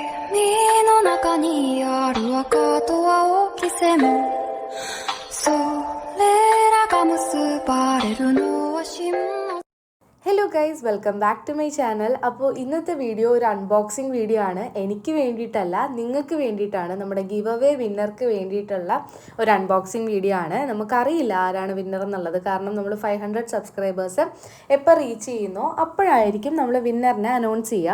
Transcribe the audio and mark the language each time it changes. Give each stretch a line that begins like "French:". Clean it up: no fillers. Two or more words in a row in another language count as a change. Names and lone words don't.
Japanese: 海の中にある赤と青き線それらが結ばれるのは真の
English: Hello guys, welcome back to my channel.
Malayalam: അപ്പോൾ ഇന്നത്തെ വീഡിയോ ഒരു
English: unboxing video
Malayalam: ആണ്. എനിക്ക് വേണ്ടിയിട്ടല്ല, നിങ്ങൾക്ക് വേണ്ടിയിട്ടാണ്, നമ്മുടെ
English: give away
Malayalam: വിന്നർക്ക് വേണ്ടിയിട്ടുള്ള ഒരു
English: unboxing video
Malayalam: ആണ്. നമുക്കറിയില്ല ആരാണ് വിന്നർ എന്നുള്ളത്, കാരണം നമ്മൾ 500 സബ്സ്ക്രൈബേഴ്സ് എപ്പോൾ റീച്ച് ചെയ്യുന്നോ അപ്പോഴായിരിക്കും നമ്മൾ വിന്നറിനെ അനൗൺസ് ചെയ്യുക.